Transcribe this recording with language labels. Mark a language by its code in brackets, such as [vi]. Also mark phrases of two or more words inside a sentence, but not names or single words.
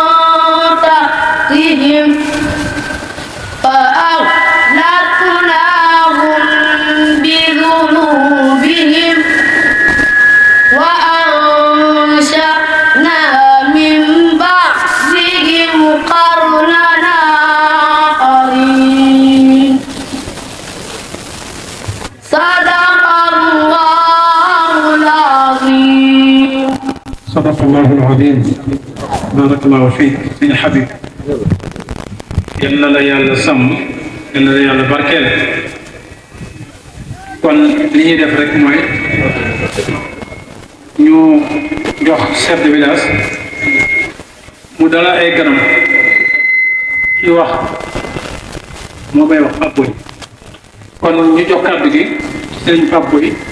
[ar] تحتهم فأهلكناهم بذنوبهم وأنشأنا من بعدهم قرنا آخرين صدق الله العظيم. صدق الله العظيم. بارك الله فيك Sëriñ Habib. [wo] yal na la yàlla sàmm yal na la yàlla barkeel kon li ñuy def rek mooy ñu jox [fr] chef de village [wo] mu dala ay ganam ki wax moo may wax Pape Boy kon ñu jox kàddu gi Sëriñ Pape Boy